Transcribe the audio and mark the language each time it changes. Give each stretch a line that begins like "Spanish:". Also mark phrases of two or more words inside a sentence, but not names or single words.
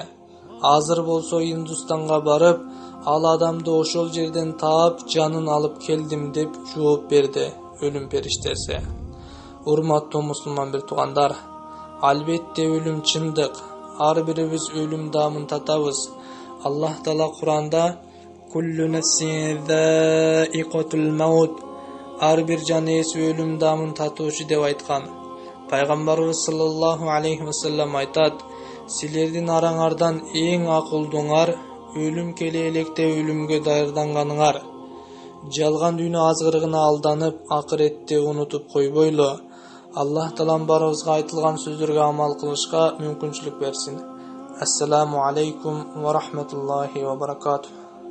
Kyrgyz: Азыр болсо Индустанга барып, ал адамды ошол жерден таап, жанын алып келдим" деп жооп берди өлүм периштеси. Урматтуу мусулман бир туугандар, албетте өлүм чындык. Ар бирибиз өлүм даамын татабыз. Аллах Таала Куранда
Arabic: "كل نفس ذائقة الموت",
Kyrgyz: ар бир жан ээси өлүм даамын татуучу деп айткан. Пайгамбарыбыз
Arabic: صلى الله عليه وسلم
Kyrgyz: айтат: "Силердин араңардан эң акылдууңар өлүм келе электе өлүмгө даярданганыңар. Жалган дүйнө азгырыгына алданып, акыретти унутуп койбойлу. Аллах Таалам барыбызга айтылган сөздөргө амал кылышка мүмкүнчүлүк берсин.
Arabic: السلام عليكم ورحمة الله وبركاته".